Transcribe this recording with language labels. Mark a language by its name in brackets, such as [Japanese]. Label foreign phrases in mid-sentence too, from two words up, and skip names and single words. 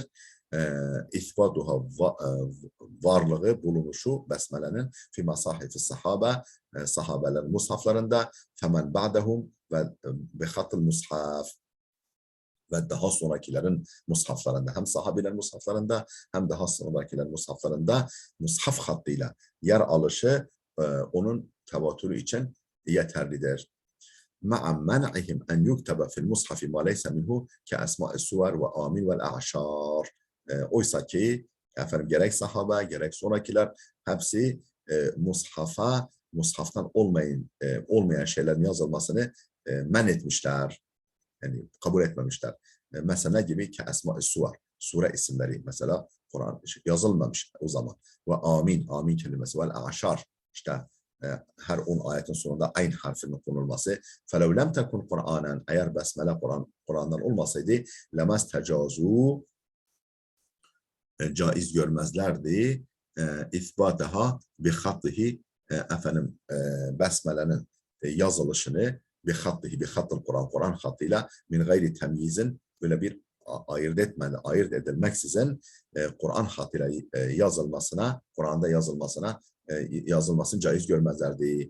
[Turkish] İsbatuha varlığı, bulunuşu besmelenin [Arabic] في مصاحف الصحابة, [Turkish] sahabelerin mushaflarında, [Arabic] فمن بعدهم وبخط المصحف, [Turkish] ve daha sonrakilerin mushaflarında, hem sahabilerin mushaflarında hem daha sonrakilerin mushaflarında mushaf hattıyla yer alışı onun tevatürü için yeterlidir. [Arabic] مع منعهم أن يكتب في المصحف ما ليس منه كأسماء السور وآمين والأعشار. [Turkish] Oysa ki efendim gerek sahabe gerek sonrakiler hepsi mushaftan olmayan şeylerin yazılmasını men etmişler. Yani kabul etmemişler. Mesela gibi ki esma-i suvar, sure isimleri mesela Kur'an yazılmamış o zaman. Ve amin, amin kelimesi ve aşar, işte her 10 ayetin sonunda aynı harfinin konulması. [Arabic] فَلَوْ لَمْ تَكُنْ [Turkish] Kur'anen, eğer besmele Kur'an'dan olmasaydı [Arabic] لم تجز, [Turkish] caiz görmezlerdi [Arabic] إثباتها بخطه, [Turkish] efendim besmelenin yazılışını [Arabic] بخط القرآن [Turkish] hattıyla [Arabic] من غير تمييز, [Turkish] böyle bir ayırt edilmeksizin Kur'an hattıyla yazılmasına, Kur'an'da yazılmasını caiz görmezlerdi.